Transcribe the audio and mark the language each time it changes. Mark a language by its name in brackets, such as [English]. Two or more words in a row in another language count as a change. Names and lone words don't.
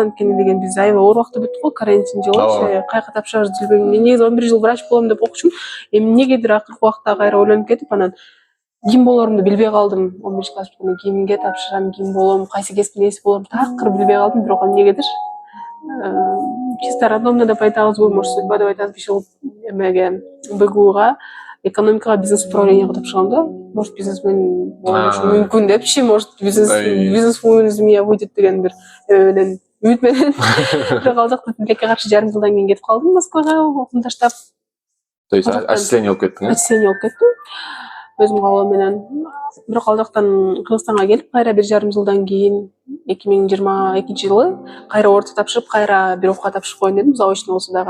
[Kyrgyz] Анткени деген биз аябай оор убакта бүттүк го, карантин жылы. Каяка тапшырарыбызды билбейм. Мен негизи 11 жыл врач болом деп окучумун. Эмнегедир акыркы убакта кайра ойлонуп кетип, анан ким болорумду билбей калдым. 11 класс бүткөндө кимге тапшырам, ким болом, кайсы кесиптин ээси болом, такыр билбей калдым. Бирок эмнегедир [Russian] чисто рандомно [Kyrgyz] деп айтабызбы, [Russian] может судьба [Kyrgyz] деп айтат, ушул эмеге БГУга экономикага, бизнес управленияга тапшыргам да. [Russian] Может бизнесмен [Kyrgyz] болушу мүмкүн депчи, [Russian] может бизнесвумен из меня выйдет [Kyrgyz] деген бир менен үмүт менен. Бирок ал жакта тилекке каршы жарым жылдан кийин кетип калдым Москвага, окууну таштап. [Russian] То есть отчисление [Kyrgyz] болуп кеттиң? Отчисление болуп кеттим. өзүм кабыл менен. Бирок ал жактан Кыргызстанга келип кайра 1,5 жылдан кийин 2022 жылы кайра орто тапшырып кайра бир окуга тапшырып коеюн дедим, заочный болсо дагы.